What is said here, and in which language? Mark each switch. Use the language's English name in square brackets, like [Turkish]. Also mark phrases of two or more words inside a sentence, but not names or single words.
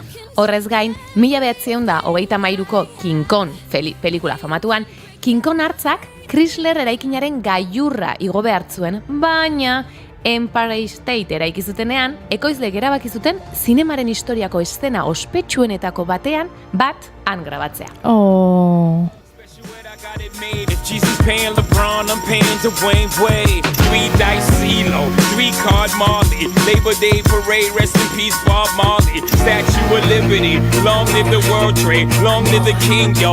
[Basque] Horrez gain, 1993ko King Kong pelikula famatuan, King Kong hartzak Chrysler eraikinaren gailurra igo behar zuen, baina Empire State eraiki zutenean, ekoizleek erabaki zuten zinemaren historiako eszena ospetsuenetako batean han grabatzea. [English] Oh. Got it made. If Jesus paying LeBron, I'm paying Dwayne Wade. 3 dice CeeLo, 3 card Marley. Labor Day parade, rest in peace Bob Marley. Statue of Liberty, long live the World Trade, long live the King, yo.